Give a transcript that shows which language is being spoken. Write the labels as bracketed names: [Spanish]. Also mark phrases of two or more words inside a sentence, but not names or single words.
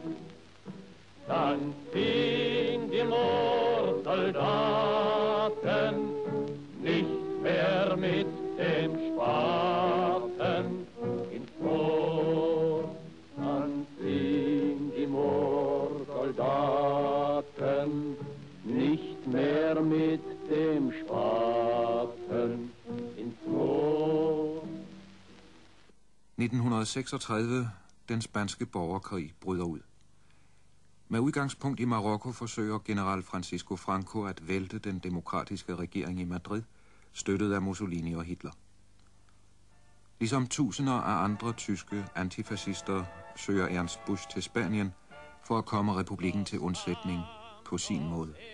[German] Dann ziehen die Moorsoldaten nicht mehr mit dem Spaten ins Moor. Dann ziehen die Moorsoldaten nicht mehr mit dem Spaten ins Moor. [Danish] 1936, den spanske borgerkrig bryder ud. Med udgangspunkt i Marokko forsøger general Francisco Franco at vælte den demokratiske regering i Madrid, støttet af Mussolini og Hitler. Ligesom tusinder af andre tyske antifascister søger Ernst Busch til Spanien for at komme republikken til undsætning på sin måde.